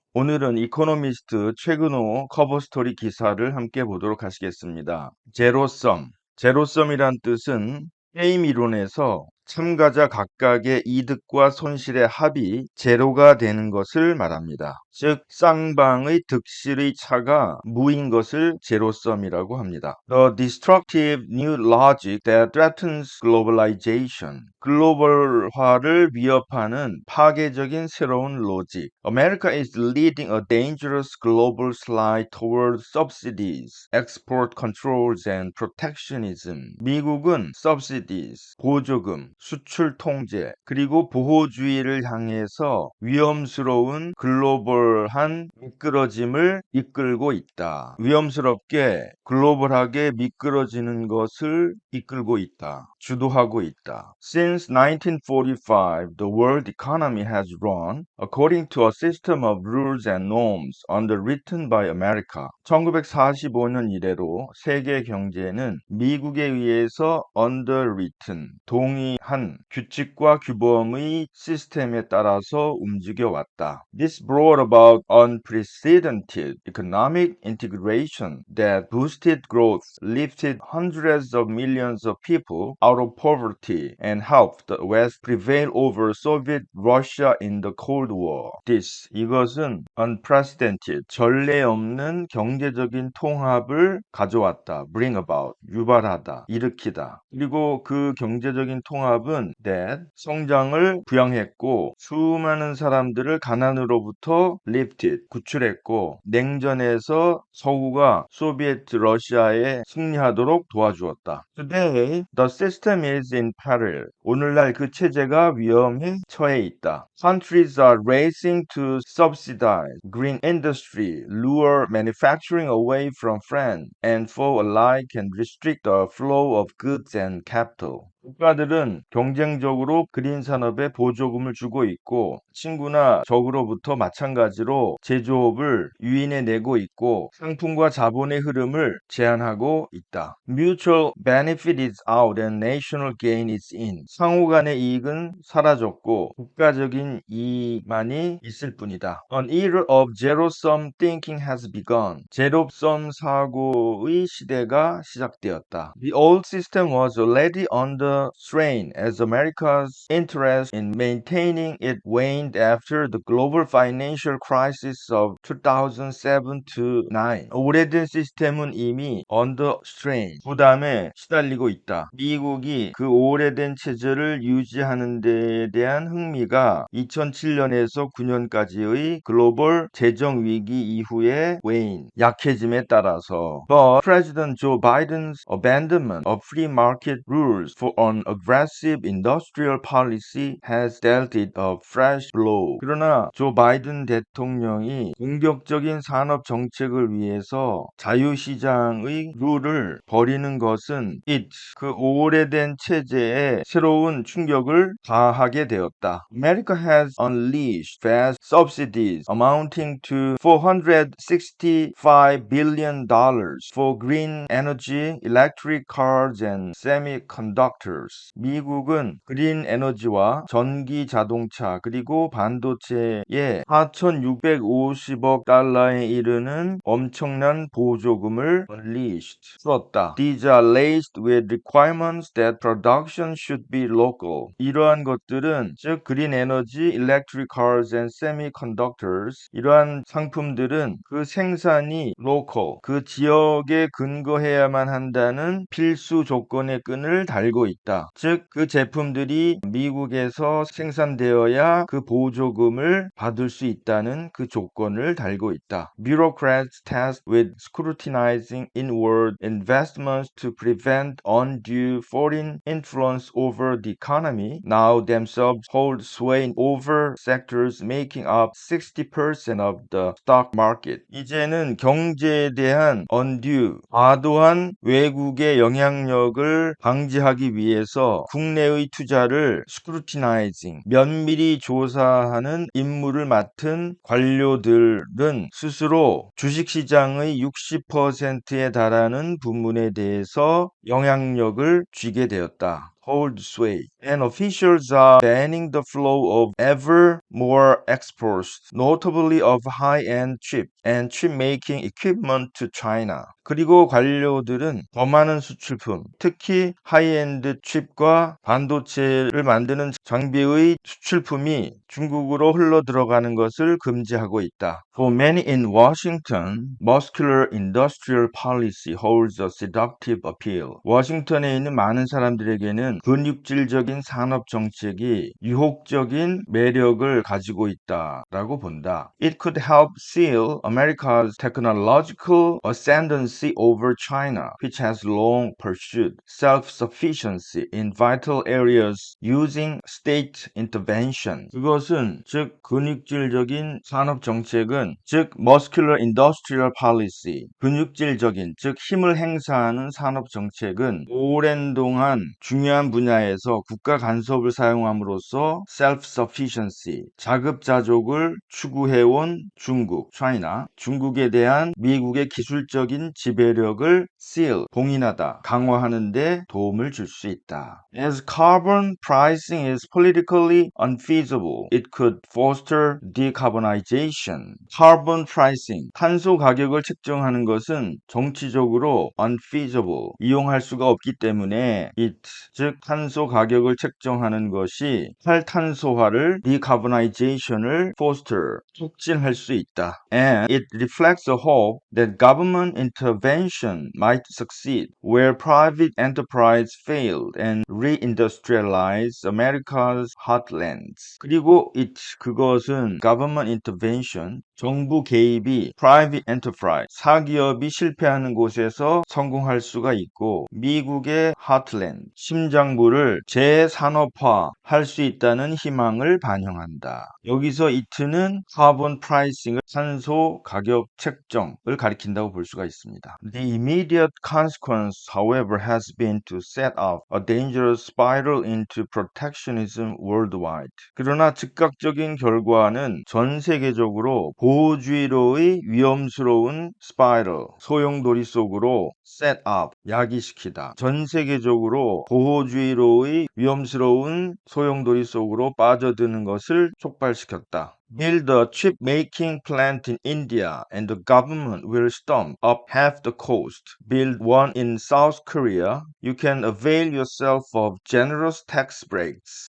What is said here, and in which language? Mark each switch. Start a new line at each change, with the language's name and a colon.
Korean: 오늘은 이코노미스트 최근호 커버스토리 기사를 함께 보도록 하시겠습니다. 제로섬. 제로섬이란 뜻은 게임 이론에서 참가자 각각의 이득과 손실의 합이 제로가 되는 것을 말합니다. 즉, 쌍방의 득실의 차가 무인 것을 제로섬이라고 합니다.
English: The destructive new logic that threatens globalization.
Korean: 글로벌화를 위협하는 파괴적인 새로운 로직.
English: America is leading a dangerous global slide toward subsidies, export controls and protectionism.
Korean: 미국은 subsidies, 보조금, 수출 통제, 그리고 보호주의를 향해서 위험스러운 글로벌한 미끄러짐을 이끌고 있다. 위험스럽게 글로벌하게 미끄러지는 것을 이끌고 있다. 주도하고 있다.
English: Since 1945, the world economy has run according to a system of rules and norms underwritten by America.
Korean: 1945년 이래로 세계 경제는 미국에 의해서 underwritten, 동의한 규칙과 규범의 시스템에 따라서 움직여 왔다.
English: This brought about unprecedented economic integration that boosted growth, lifted hundreds of millions of people out of poverty, and helped the West prevail over Soviet Russia in the Cold War.
Korean: 이것은 unprecedented, 전례 없는 경제적인 통합을 가져왔다. bring about, 유발하다, 일으키다. 그리고 그 경제적인 통합은 that, 성장을 부양했고 수많은 사람들을 가난으로부터 lifted, 구출했고 냉전에서 서구가 소비에트 러시아에 승리하도록 도와주었다.
English: Today, the system is in peril.
Korean: 오늘날 그 체제가 위험에 처해 있다.
English: Countries are racing to subsidize green industry, lure manufacturing away from friends and foe alike, and restrict the flow of goods and capital.
Korean: 국가들은 경쟁적으로 그린 산업에 보조금을 주고 있고 친구나 적으로부터 마찬가지로 제조업을 유인해 내고 있고 상품과 자본의 흐름을 제한하고 있다.
English: Mutual benefit is out and national gain is in.
Korean: 상호 간의 이익은 사라졌고 국가적인 이익만이 있을 뿐이다.
English: An era of zero-sum thinking has begun.
Korean: 제로섬 사고의 시대가 시작되었다.
English: The old system was already under strain as America's interest in maintaining it waned after the global financial crisis of 2007-9.
Korean: 오래된 시스템은 이미 under strain, 부담에 시달리고 있다. 미국이 그 오래된 체제를 유지하는 데에 대한 흥미가 2007년에서 9년까지의 글로벌 재정 위기 이후에 wane, 약해짐에 따라서
English: But President Joe Biden's abandonment of free market rules for an aggressive industrial policy has dealt it a fresh blow.
Korean: 그러나 조 바이든 대통령이 공격적인 산업 정책을 위해서 자유시장의 룰을 버리는 것은 그 오래된 체제에 새로운 충격을 가하게 되었다.
English: America has unleashed vast subsidies amounting to $465 billion for green energy, electric cars, and semiconductors.
Korean: 미국은 그린 에너지와 전기 자동차 그리고 반도체에 4,650억 달러에 이르는 엄청난 보조금을 풀었다.
English: These are laced with requirements that production should be local.
Korean: 이러한 것들은 즉 그린 에너지,
English: electric cars and semiconductors
Korean: 이러한 상품들은 그 생산이 local, 그 지역에 근거해야만 한다는 필수 조건의 끈을 달고 있다. 즉 그 제품들이 미국에서 생산되어야 그 보조금을 받을 수 있다는 그 조건을 달고 있다.
English: Bureaucrats tasked with scrutinizing inward investments to prevent undue foreign influence over the economy now themselves hold sway over sectors making up 60% of the stock market.
Korean: 이제는 경제에 대한 undue, 과도한 외국의 영향력을 방지하기 위해서 국내의 투자를 scrutinizing, 면밀히 조사하는 임무를 맡은 관료들은 스스로 주식시장의 60%에 달하는 부문에 대해서 영향력을 쥐게 되었다.
English: hold sway, and officials are banning the flow of ever more exports, notably of high-end chip and chip-making equipment to China.
Korean: 그리고 관료들은 더 많은 수출품, 특히 하이엔드 칩과 반도체를 만드는 장비의 수출품이 중국으로 흘러 들어가는 것을 금지하고 있다.
English: For many in Washington, muscular industrial policy holds a seductive appeal.
Korean: 워싱턴에 있는 많은 사람들에게는 근육질적인 산업 정책이 유혹적인 매력을 가지고 있다라고 본다.
English: It could help seal America's technological ascendancy over China, which has long pursued self-sufficiency in vital areas using state intervention.
Korean: 그것은 즉 근육질적인 산업 정책은 즉
English: muscular industrial policy,
Korean: 근육질적인 즉 힘을 행사하는 산업 정책은 오랜 동안 중요한 분야에서 국가 간섭을 사용함으로써 self-sufficiency, 자급자족을 추구해온 중국, China, 중국에 대한 미국의 기술적인 지배력을 seal, 봉인하다, 강화하는 데 도움을 줄 수 있다.
English: As carbon pricing is politically unfeasible, it could foster decarbonization.
Korean: Carbon pricing, 탄소 가격을 책정하는 것은 정치적으로 unfeasible, 이용할 수가 없기 때문에 it, 즉 탄소 가격을 책정하는 것이 탈탄소화를 decarbonization을 foster, 촉진할 수 있다.
English: And it reflects a hope that government intervention might succeed where private enterprise failed and reindustrialize America's heartlands.
Korean: 그리고 그것은 government intervention, 정부 개입이 private enterprise, 사기업이 실패하는 곳에서 성공할 수가 있고 미국의 heartland, 심장부를 재산업화할 수 있다는 희망을 반영한다. 여기서 it는 carbon pricing을 탄소 가격 책정을 가리킨다고 볼 수가 있습니다.
English: The immediate consequence, however, has been to set off a dangerous spiral into protectionism worldwide.
Korean: 그러나 즉각적인 결과는 전 세계적으로 보호주의로의 위험스러운 spiral, 소용돌이 속으로 set up, 야기시키다. 전 세계적으로 보호주의로의 위험스러운 소용돌이 속으로 빠져드는 것을 촉발시켰다.
English: Build a chip making plant in India and the government will stomp up half the cost. Build one in South Korea. You can avail yourself of generous tax breaks.